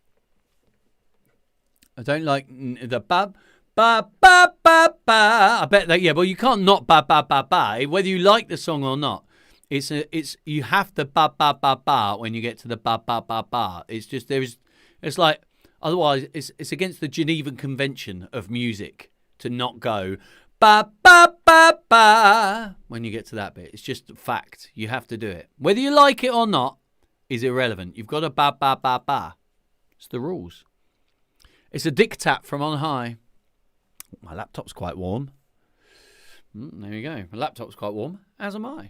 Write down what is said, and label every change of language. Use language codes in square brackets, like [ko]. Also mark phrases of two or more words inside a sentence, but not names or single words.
[en] I don't like the ba ba ba ba ba. I bet that, yeah. Well, you can't not ba ba ba ba. Whether you like the song or not, it's you have to ba ba ba ba when you get to the ba ba ba ba. It's just it's like otherwise it's against the Geneva Convention of music to not go ba ba ba ba when you get to that bit. It's just a fact. You have to do it. Whether you like it or not is irrelevant. You've got to ba ba ba ba. It's the rules. It's a diktat from on high. My laptop's quite warm. There you go. My laptop's quite warm, as am I.